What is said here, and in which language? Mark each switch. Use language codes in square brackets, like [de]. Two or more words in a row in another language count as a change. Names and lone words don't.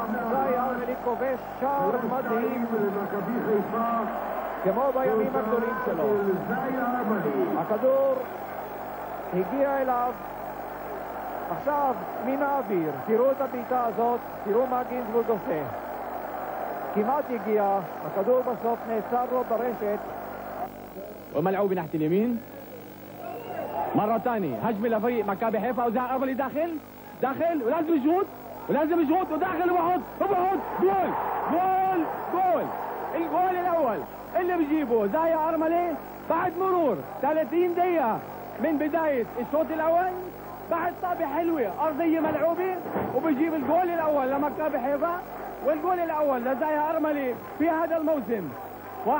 [he] זאהי ארמלי כובש שער מדהים כמו בימים הגדולים שלו. הכדור הגיע אליו עכשיו מן האוויר. תראו את הבעיטה הזאת, תראו מה גינזבורג עושה. כמעט הגיע, הכדור בסוף נעצר לו ברשת. [ar] وملعوب ناحية اليمين مرة ثانية، هجمة لفريق مكابي حيفا وزاهي أرملي داخل ولازم يشوط وداخل وبحط جول. الجول الأول اللي بيجيبه زاهي أرملي بعد مرور 30 دقيقة من بداية الشوط الأول، بعد طابة حلوة أرضية ملعوبة وبيجيب الجول الأول لمكابي حيفا، والجول الأول لزاهي أرملي في هذا الموسم.